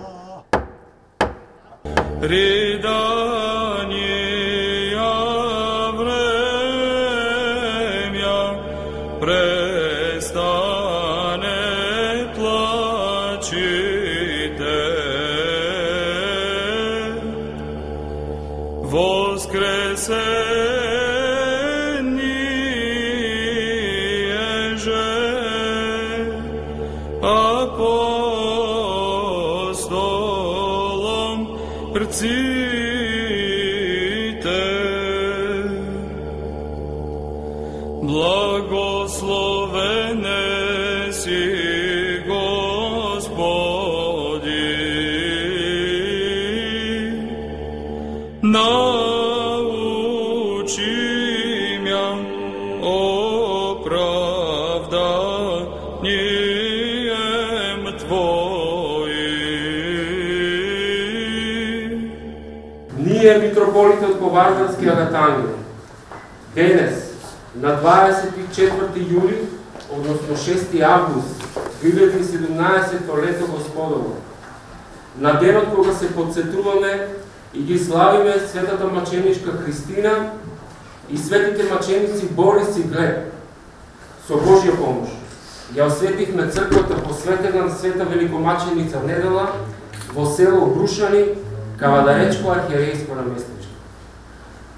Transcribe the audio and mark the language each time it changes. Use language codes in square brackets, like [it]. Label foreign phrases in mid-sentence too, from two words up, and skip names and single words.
[cu] Ридания времја престане, плачите. Воскресение же апостолом рците. Благословене си, Господи, научи мя оправданием Твоим. [mk] Ние, митрополите од Ковардарскиот Ангел, денес, на 24 јули, односно 6 август 2017 лето Господово, на денот кога се подсетуваме и ги славиме светата маченичка Христина и светите маченици Борис и Глеб, со Божја помош, ја осветихме црквата посветена на света великомаченица Недела во село Брушани, Кавадаречко архиерејско наместничество.